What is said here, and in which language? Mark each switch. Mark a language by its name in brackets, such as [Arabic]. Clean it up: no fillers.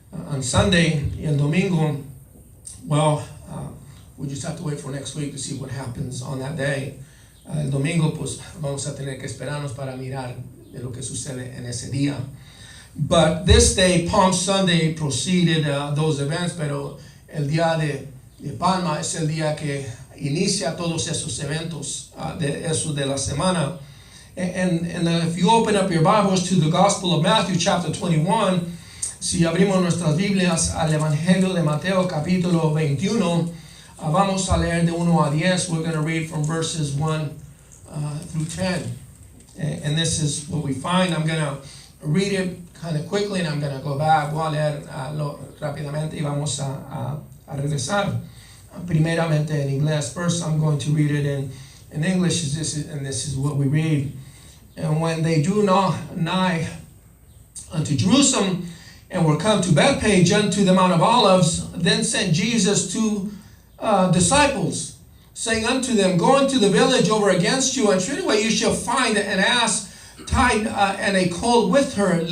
[English] On Sunday [Spanish] y el domingo, [English] well, we just have to wait for next week to see what happens on that day. [Spanish] El domingo, pues vamos a tener que esperarnos para mirar de lo que sucede en ese día. [English] But this day, Palm Sunday, preceded those events, [Spanish] pero el día de Palma es el día que inicia todos esos eventos de la semana. [English] And if you open up your Bibles to the Gospel of Matthew chapter 21, [Spanish] si abrimos nuestras Biblias al Evangelio de Mateo capítulo 21, vamos a leer de 1 a 10. [English] We're going to read from verses 1 through 10. And this is what we find. I'm going to read it kind of quickly and I'm going to go back. [Spanish] Voy a leer rápidamente y vamos a regresar. Primeramente en inglés. [English] First I'm going to read it in English, and this is what we read. And when they drew nigh unto Jerusalem, and were come to Bethpage unto the Mount of Olives, then sent Jesus 2 disciples, saying unto them, Go into the village over against you, and straightway you shall find an ass tied and a colt with her.